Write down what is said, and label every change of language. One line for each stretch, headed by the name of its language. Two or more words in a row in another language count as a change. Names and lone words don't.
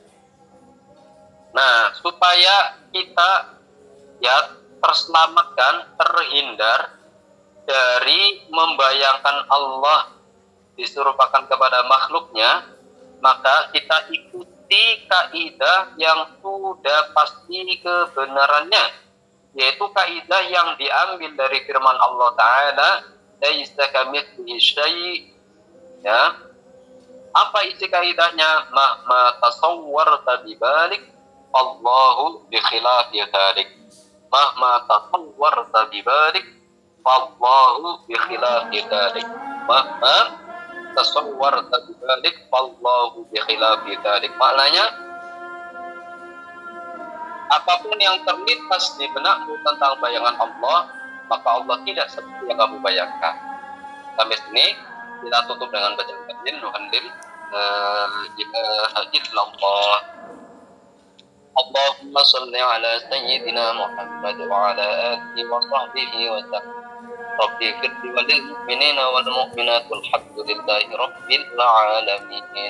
Indonesian: Nah, supaya kita ya terselamatkan, terhindar dari membayangkan Allah diserupakan kepada makhluknya, maka kita ikuti kaidah yang sudah pasti kebenarannya, yaitu kaidah yang diambil dari firman Allah Ta'ala,
Arabic: ليس كمثله شيء'.
Indonesian: Ya, apa isi kaidahnya?
Arabic: ما تصورت ببالك الله بخلاف ذلك. ما تصورت ببالك الله بخلاف ذلك. ما تصورت ببالك الله بخلاف ذلك.
Indonesian: Maknanya, apapun yang terlintas di benakmu tentang bayangan Allah, maka Allah tidak seperti yang kamu bayangkan. Sampai sini kita tutup dengan bacaan kajian Nuhandil illallah.
Arabic: اللهم صل على سيدنا محمد وعلى آله وصحبه وسلم. رب اغفر لي وللمؤمنين والمؤمنات والحمد لله رب العالمين.